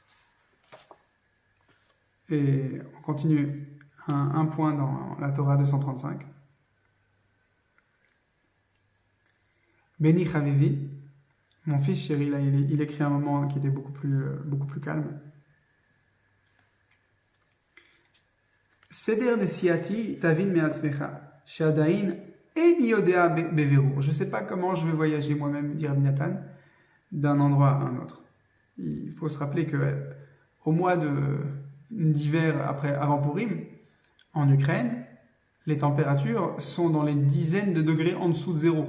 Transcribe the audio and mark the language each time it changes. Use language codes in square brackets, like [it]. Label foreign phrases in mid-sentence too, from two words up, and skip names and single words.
[fr] Et on continue un point dans la Torah 235. [he] בני חביבי, [fr] mon fils chéri, là, il écrit un moment qui était beaucoup plus calme. [he] סדר נסיעתי תבין מעצמך, שעדיין אין יודע בבירור. [fr] Je ne sais pas comment je vais voyager moi-même, dit Rabbi Nathan, d'un endroit à un autre. Il faut se rappeler que au mois d'hiver avant Purim, en Ukraine, les températures sont dans les dizaines de degrés en dessous de zéro.